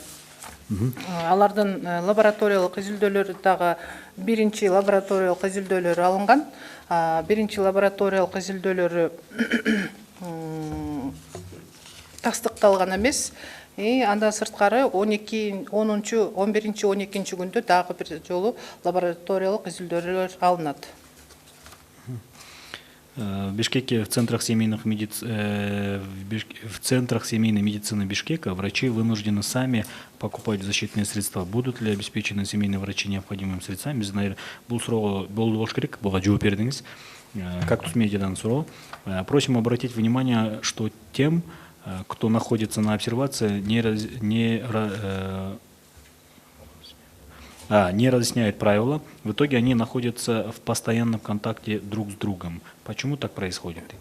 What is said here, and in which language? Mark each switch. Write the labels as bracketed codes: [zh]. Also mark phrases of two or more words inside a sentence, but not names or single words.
[ky] Алардын лабораториялык изилдөөлөрү дагы биринчи лабораториялык изилдөөлөрү алынган. Биринчи лабораториялык изилдөөлөрү тастыкталган эмес. Андан сырткары 11-12 күндө дагы бир жолу лабораториялык изилдөөлөр алынат. [ru] В Бишкеке, в центрах семейной медицины Бишкека врачи вынуждены сами покупать защитные средства. Будут ли обеспечены семейные врачи необходимыми средствами? [ky] Биз, наверное, бул суроого болуш керек, буга жооп бердиңиз. Кактус медиадан суроо. [ru] Просим обратить внимание, что тем, кто находится на обсервации, не разъясняют правила. В итоге они находятся в постоянном контакте друг с другом. Почему так происходит?